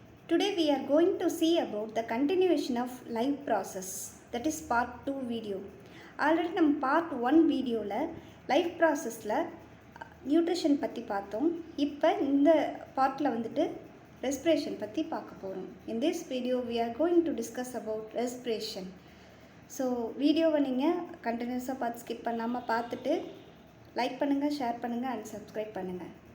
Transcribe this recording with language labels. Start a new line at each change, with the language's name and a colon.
English: Today we are going to see about the continuation of life process, that is part 2 video.
Tamil: Already நம்ம part 1 வீடியோவில் life ப்ராசஸில் nutrition பற்றி பார்த்தோம். இப்போ இந்த பார்ட்டில் வந்துட்டு ரெஸ்பிரேஷன் பற்றி பார்க்க போகிறோம்.
English: In this video we are going to discuss about respiration.
Tamil: So வீடியோவை நீங்கள் கண்டினியூஸாக பார்த்து ஸ்கிப் பண்ணாமல் பார்த்துட்டு லைக் பண்ணுங்கள், ஷேர் பண்ணுங்கள் அண்ட் சப்ஸ்கிரைப் பண்ணுங்கள்.